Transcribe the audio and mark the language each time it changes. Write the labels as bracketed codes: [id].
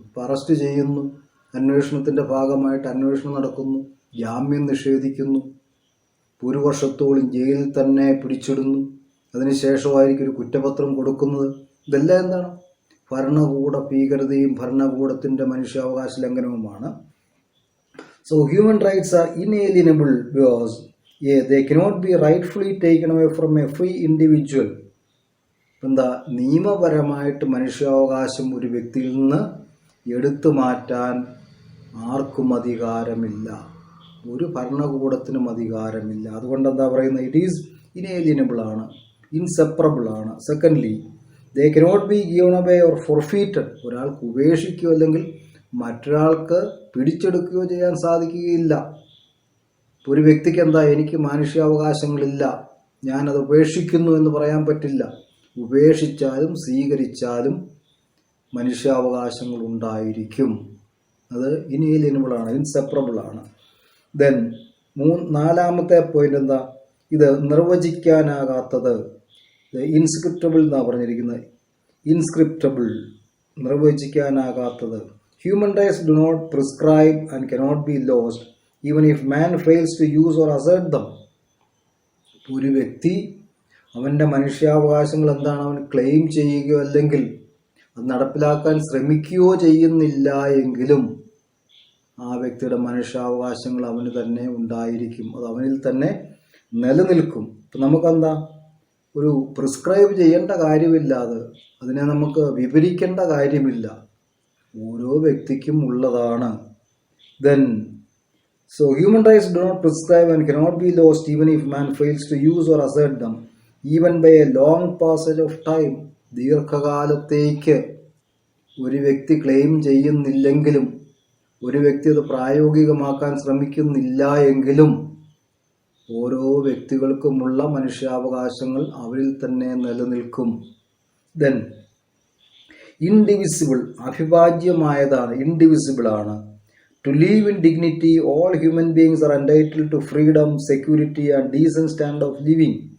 [ml] ഇപ്പോൾ അറസ്റ്റ് ചെയ്യുന്നു, അന്വേഷണത്തിൻ്റെ ഭാഗമായിട്ട് അന്വേഷണം നടക്കുന്നു, ജാമ്യം നിഷേധിക്കുന്നു, 1 വർഷത്തോളം ജയിലിൽ തന്നെ പിടിച്ചിടുന്നു, അതിനുശേഷമായിരിക്കും ഒരു കുറ്റപത്രം കൊടുക്കുന്നത്. ഇതെല്ലാം എന്താണ്, ഭരണകൂട ഭീകരതയും ഭരണകൂടത്തിൻ്റെ മനുഷ്യാവകാശ ലംഘനവുമാണ്. [en] So human rights are inalienable because they cannot be rightfully taken away from a free individual. [ml] എന്താ, നിയമപരമായിട്ട് മനുഷ്യാവകാശം ഒരു വ്യക്തിയിൽ നിന്ന് എടുത്തു മാറ്റാൻ ആർക്കും അധികാരമില്ല, ഒരു ഭരണകൂടത്തിനും അധികാരമില്ല. അതുകൊണ്ട് എന്താ പറയുന്നത്, [en] it is inalienable [ml] ആണ്, ഇൻസെപ്പറബിൾ ആണ്. [en] Secondly, they cannot be given away or forfeited. [ml] ഒരാൾക്ക് ഉപേക്ഷിക്കുകയോ അല്ലെങ്കിൽ മറ്റൊരാൾക്ക് പിടിച്ചെടുക്കുകയോ ചെയ്യാൻ സാധിക്കുകയില്ല. ഒരു വ്യക്തിക്ക് എന്താ, എനിക്ക് മനുഷ്യാവകാശങ്ങളില്ല, ഞാനത് ഉപേക്ഷിക്കുന്നു എന്ന് പറയാൻ പറ്റില്ല. ഉപേക്ഷിച്ചാലും സ്വീകരിച്ചാലും മനുഷ്യാവകാശങ്ങൾ ഉണ്ടായിരിക്കും. അത് ഇൻഏലിയനബിൾ ആണ്, ഇൻസെപ്പറബിൾ ആണ്. ദെൻ നാലാമത്തെ പോയിന്റ് എന്താ, ഇത് നിർവചിക്കാനാകാത്തത്. ഇൻസ്ക്രിപ്റ്റബിൾ എന്നാണ് പറഞ്ഞിരിക്കുന്നത്. ഇൻസ്ക്രിപ്റ്റബിൾ, നിർവചിക്കാനാകാത്തത്. [en] Human rights do not prescribe and cannot be lost even if man fails to use or assert them. [ml] ഒരു വ്യക്തി അവൻ്റെ മനുഷ്യാവകാശങ്ങൾ എന്താണ് അവൻ ക്ലെയിം ചെയ്യുകയോ അല്ലെങ്കിൽ അത് നടപ്പിലാക്കാൻ ശ്രമിക്കുകയോ ചെയ്യുന്നില്ല എങ്കിലും ആ വ്യക്തിയുടെ മനുഷ്യാവകാശങ്ങൾ അവന് തന്നെ ഉണ്ടായിരിക്കും, അത് അവനിൽ തന്നെ നിലനിൽക്കും. ഇപ്പം നമുക്കെന്താ ഒരു പ്രിസ്ക്രൈബ് ചെയ്യേണ്ട കാര്യമില്ല, അതിനെ നമുക്ക് വിവരിക്കേണ്ട കാര്യമില്ല, ഓരോ വ്യക്തിക്കും ഉള്ളതാണ്. [en] Then, so human rights do not prescribe and cannot be lost even if man fails to use or assert them, even by a long passage of time. [ml] ദീർഘകാലത്തേക്ക് ഒരു വ്യക്തി ക്ലെയിം ചെയ്യുന്നില്ലെങ്കിലും, ഒരു വ്യക്തി അത് പ്രായോഗികമാക്കാൻ ശ്രമിക്കുന്നില്ല എങ്കിലും, ഓരോ വ്യക്തികൾക്കുമുള്ള മനുഷ്യാവകാശങ്ങൾ അവരിൽ തന്നെ നിലനിൽക്കും. [en] Then indivisible, അവിഭാജ്യമായതാണ്, indivisible ആണ്. To live in dignity, all human beings are entitled to freedom, security and decent standard of living.